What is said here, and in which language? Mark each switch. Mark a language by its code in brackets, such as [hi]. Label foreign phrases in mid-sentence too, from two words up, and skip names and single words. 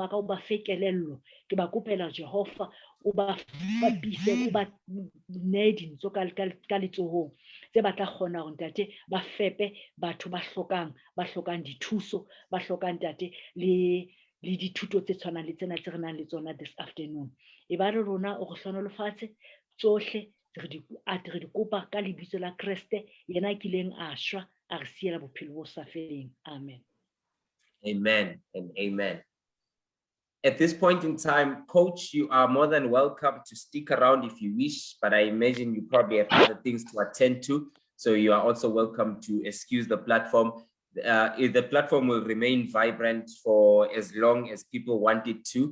[st] wa ka o ba fekelello ke ba kopela Jehova o ba bapise o ba ne dintho ka letsohong tse ba tla kgona hore ntate ba fepe batho ba hlokang dithuso ba hlokang ntate le dithuto tse tshwanang le tsena tse re nang le tsona [en] this afternoon [st] e ba re rona o re hlonolofatse tsohle re di kopa ka lebitso la Kriste yena kileng a shwa a re siela bophelo bo sa feleng amen. [en] Amen and amen. At this point in time, Coach, you are more than welcome to stick around if you wish, but I imagine you probably have other things to attend to. So you are also welcome to excuse the platform. The platform will remain vibrant for as long as people want it to.